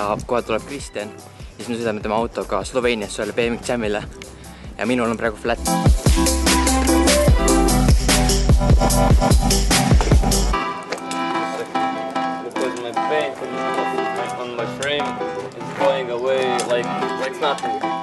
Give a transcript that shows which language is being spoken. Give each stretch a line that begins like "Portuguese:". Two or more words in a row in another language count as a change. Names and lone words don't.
Estonian: kohe tuleb Kristjan, siis me sõidame tema autoga Sloveeniasse ühele BMX Jamile ja minul on praegu flat.
English: Because my paint on my frame is going away like nothing.